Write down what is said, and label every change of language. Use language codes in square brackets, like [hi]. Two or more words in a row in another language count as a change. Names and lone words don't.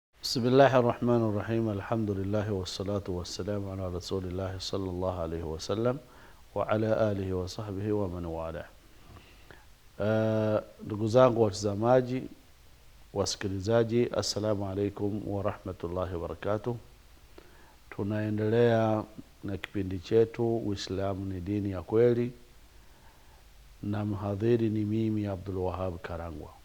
[ar] بسم الله الرحمن الرحيم. الحمد لله والصلاة والسلام على رسول الله صلى الله عليه وسلم وعلى آله وصحبه ومن والاه. [sw] Ndugu zangu watazamaji, wasikilizaji, [ar] السلام عليكم ورحمة الله وبركاته. [sw] Tunaendelea na kipindi chetu Uislamu ni dini ya kweli, na mhadhiri ni mimi Abdul Wahab Karangwa.